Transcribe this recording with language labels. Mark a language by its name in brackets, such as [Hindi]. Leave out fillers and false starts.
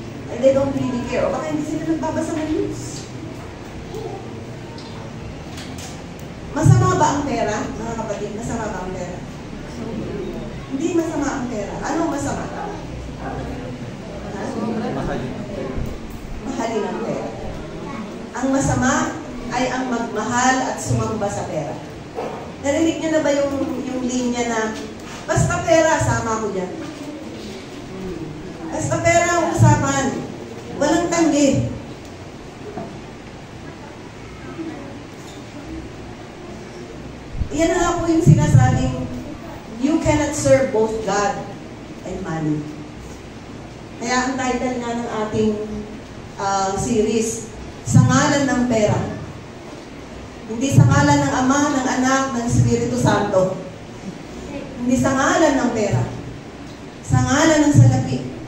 [English] And they don't really care. [Filipino] O baka hindi sila nagbabasa ng news. Masama ba ang pera, mga kapatid? Masama ba ang pera? Hindi masama ang pera. Anong masama? Mahalin ang pera. Ang masama ay ang magmahal at sumamba sa pera. Narinig niyo na ba yung linya na basta pera, sama ko dyan. Basta pera ang usapan. Walang tanggi. Yan na po yung sinasabing [English] you cannot serve both God and money. [Filipino] Kaya ang title nga ng ating series, Sa Ngalan ng Pera. Hindi sa ngalan ng Ama, ng Anak, ng Espiritu Santo. Hindi sa ngalan ng pera. Sa ngalan ng salapi.